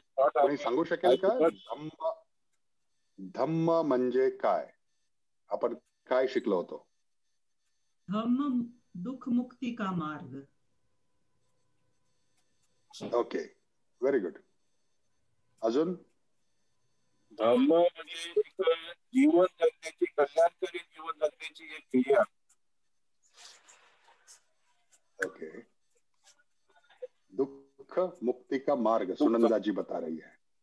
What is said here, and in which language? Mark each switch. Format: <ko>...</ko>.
<mr>कोणी सांगू शकेल का धम्म म्हणजे काय? आपण काय शिकलो होतो?</mr> <hi>धम्म दुख मुक्ती का मार्ग.</hi> <en>Okay, very good.</en> <mr>अजून? धम्म म्हणजे जीवन जगण्याची, कल्याणकारी जीवन जगण्याची एक क्रिया.</mr> <en>Okay.</en> <hi>दुख मुक्ति का मार्ग सुनंदा जी बता रही है.</hi>